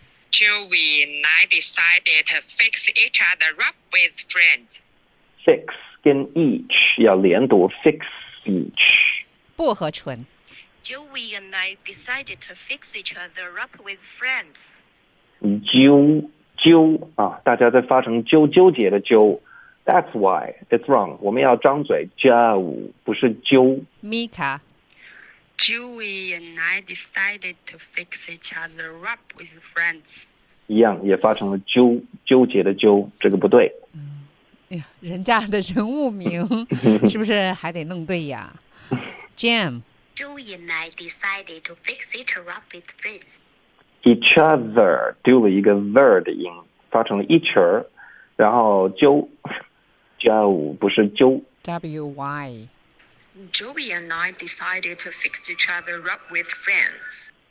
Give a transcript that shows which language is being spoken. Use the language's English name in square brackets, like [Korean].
[English] Joey and I decided to fix each other up with friends. [Chinese] Fix 跟 each 要连读 ，fix each. 薄荷醇。 [English] Joey and I decided to fix each other up with friends. [Chinese] 啾啾啊，大家在发成啾纠结的啾。 [English] That's why it's wrong. [Chinese] 我们要张嘴 ，jiao 不是啾。 Mika. [English] Joey and I decided to fix each other up with friends. [Chinese] 一样，也发成了纠结的纠，这个不对。嗯，哎呀，人家的人物名是不是还得弄对呀？Jim. [English] Joey and I decided to fix each other up with friends. [Chinese] Each other 丢了一个 the 的音，发成了 each， 然后纠 ，jiao 不是纠。 W Y. [English] Joey and I decided to fix each other up with friends.